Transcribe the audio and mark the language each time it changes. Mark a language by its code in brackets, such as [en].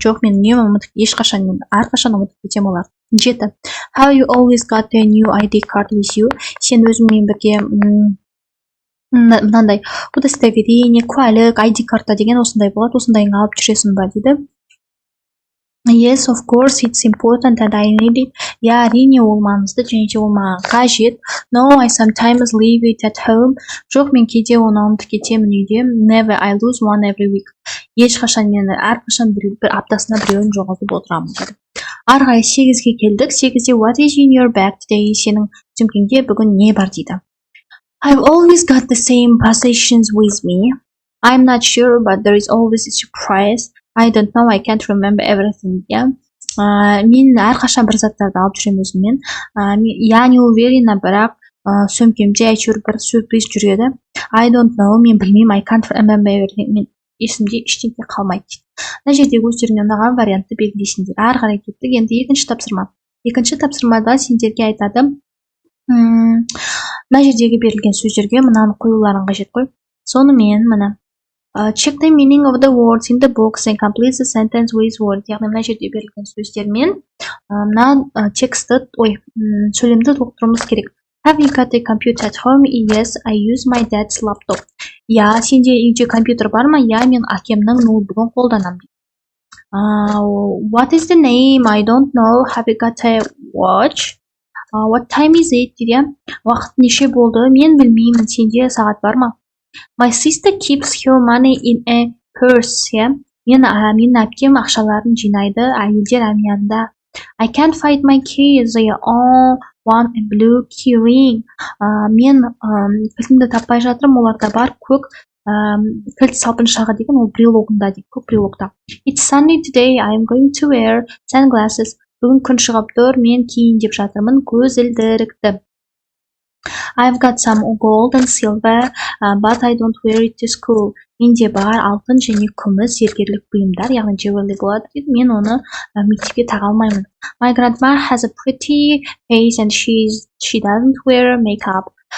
[kk] Жоқ, мен үнемі әрқашан ұмытып кетем оларды. 7. [en] Have you always got a new ID card with you? [kk] Сен өзіңмен бірге мынандай удостоверение, куәлік, ID карта деген осындай болады. Осындайын алып жүресің ба дейді. [en] Yes, of course, it's important and I need it. [kk] Я, әрине ол маңызды және де ол маған қажет. [en] No, I sometimes leave it at home. [kk] Жоқ, мен кейде оны ұмытып кетемін үйде. [en] Never, I lose one every week. [kk] Ешқашан мен әрқашан бір аптасына біреуін жоғалтып отырамын дейді. Ары қарай 8-ге келдік. 8-де [en] what is in your bag today? [kk] Сенің сөмкеңде бүгін не бар дейді. [en] I've always got the same possessions with me. I'm not sure, but there is always a surprise. I don't know, I can't remember everything. Yeah. [kk] Мен әрқашан бір заттарды алып жүремін өзіммен. [ru] Я не уверена, [kk] бірақ сөмкемде әйтеуір бір сюрприз жүреді. [en] I don't know, [kk] мен білмеймін, [en] I can't remember everything. [kk] Мен есімде ештеңе қалмайды дейді. Мына жердегі өздеріне ұнаған вариантты белгілейсіңдер. Ары қарай кеттік. Енді екінші тапсырма. Екінші тапсырмада сендерге айтады, мына жердегі берілген сөздерге мынаны қоюларың қажет қой. Сонымен мына [en] check the meaning of the words in the box and complete the sentence with words. [kk] Яғни мына жерде берілген сөздермен мына текстті, сөйлемді толықтыруымыз керек. [en] Have you got a computer at home? Yes, I use my dad's laptop. [kk] Я, сенде үйде компьютер бар ма? Я, мен әкемнің ноутбугын қолданамын. [en] What is the name? I don't know. Have you got a watch? What time is it? [kk] Дейді. Уақыт неше болды? Мен білмеймін. Сенде сағат бар ма? [en] My sister keeps her money in a purse. [kk] Мен әпкем ақшаларын жинайды әйелдер әмиянда. [en] I can't find my keys. They all want a blue key ring. [kk] Мен кілтімді таппай жатырмын. Оларда бар көк кілт салпыншағы деген, ол брелогында дейді, көк брелогта. [en] It's sunny today. I'm going to wear sunglasses. [kk] Бүгін күн шығып тұр, мен киейін деп жатырмын көзілдірікті. [en] I've got some gold and silver, but I don't wear it to school. [kk] Менде бар алтын және күміс зергерлік бұйымдар, яғни jewelry болады дейді. Мен оны мектепке таға алмаймын. [en] My grandma has a pretty face and she doesn't wear makeup.